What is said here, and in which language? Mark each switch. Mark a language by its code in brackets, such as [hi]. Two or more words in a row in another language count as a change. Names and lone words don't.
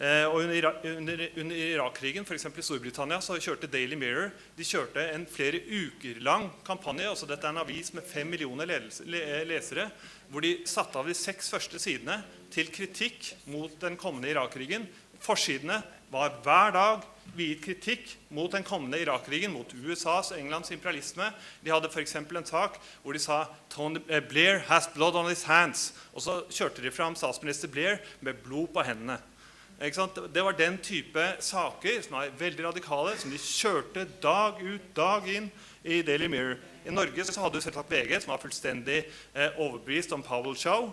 [no] Og under Irak-krigen, for eksempel i Storbritannia, så kjørte Daily Mirror, de kjørte en flere uker lang kampanje, altså dette en avis med 5 millioner lesere, hvor de satte av de 6 første sidene til kritikk mot den kommende Irak-krigen. Forsidene var hver dag viet kritikk mot den kommende Irak-krigen, mot USAs og Englands imperialisme. De hadde for eksempel en sak hvor de sa Tony Blair [en] has blood on his hands, [no] og så kjørte de fram statsminister Blair med blod på hendene. Det var den type saker som var veldig radikale, som de kjørte dag ut, dag inn i Daily Mirror. I Norge så hadde du selvsagt VG, som var fullstendig overbevist om Powell Show.